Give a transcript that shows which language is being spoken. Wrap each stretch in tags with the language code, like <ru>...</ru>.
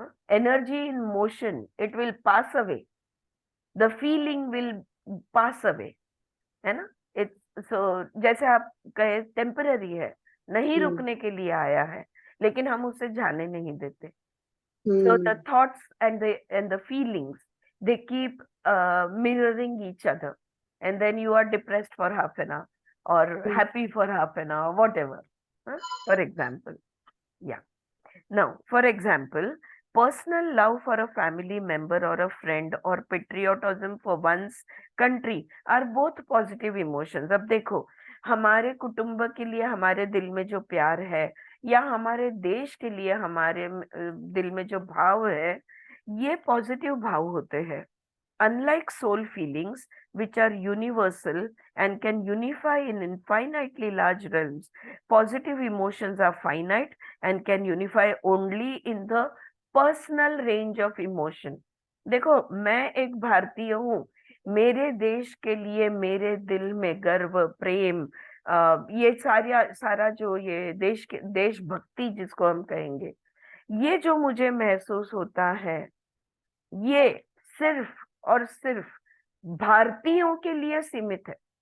<en>energy in motion, it will pass away, the feeling will pass away,</en> <hi>है ना.</hi> <en>it's so,</en> <hi>जैसे आप कहे, टेम्पररी है, नहीं रुकने के लिए आया है, लेकिन हम उसे जाने नहीं देते.</hi> <en>So the thoughts and the feelings, they keep mirroring each other, and then you are depressed for half an hour or happy for half an hour, whatever. For example, yeah. Now, for example, personal love for a family member or a friend or patriotism for one's country are both positive emotions.</en> <hi>अब देखो, हमारे कुटुंब के लिए हमारे दिल में जो प्यार है, या हमारे देश के लिए हमारे दिल में जो भाव है, ये पॉजिटिव भाव होते हैं.</hi> <en>Unlike soul feelings, which are universal and can unify in infinitely large realms, positive emotions are finite and can unify only in the personal range of emotion.</en> <hi>देखो, मैं एक भारतीय हूँ, मेरे देश के लिए मेरे दिल में गर्व, प्रेम, ये सारा जो ये देशभक्ति जिसको हम कहेंगे, ये जो मुझे महसूस होता है, ये सिर्फ और सिर्फ भारतीयों के लिए सीमित है.</hi>